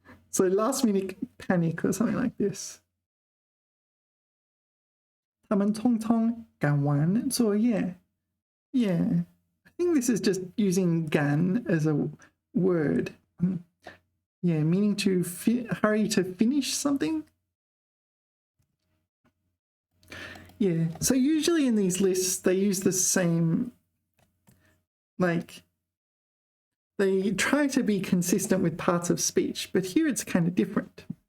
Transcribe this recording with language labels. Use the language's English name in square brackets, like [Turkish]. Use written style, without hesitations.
[English] So last minute panic or something like this. [Chinese] 他们匆匆赶完作业 Yeah. [English] I think this is just using 赶 as a word. Yeah, meaning to hurry to finish something. Yeah, so usually in these lists, they use the same, like, they try to be consistent with parts of speech, but here it's kind of different.